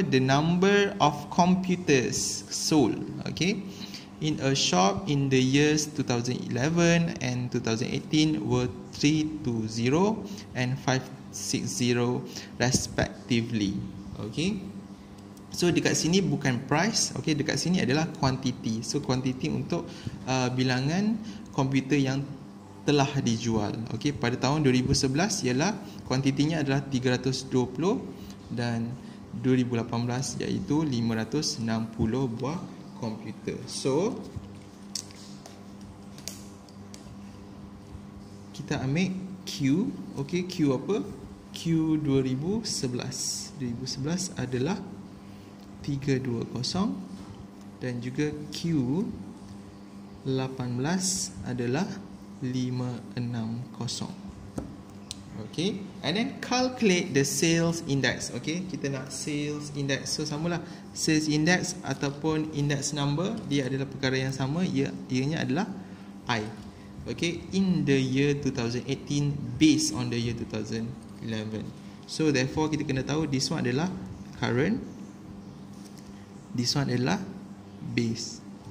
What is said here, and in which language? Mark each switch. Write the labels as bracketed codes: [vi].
[en] The number of computers sold, okay, in a shop in the years 2011 and 2018 were 320 and 560 respectively. [ms] Okay, so dekat sini bukan price. Okay, dekat sini adalah quantity. So quantity untuk bilangan komputer yang telah dijual. Okey, pada tahun 2011 ialah kuantitinya adalah 320 dan 2018 iaitu 560 buah komputer. So kita ambil Q. Okey, Q apa? Q 2011. 2011 adalah 320 dan juga Q 18 adalah 560. [en] Okay, and then calculate the sales index. Okay, [ms] kita nak [en] sales index. [ms] So samalah, sales index ataupun index number, dia adalah perkara yang sama. Ianya adalah I. [en] Okay, in the year 2018 based on the year 2011. So therefore [ms] kita kena tahu [en] this one [ms] adalah current, this one adalah base.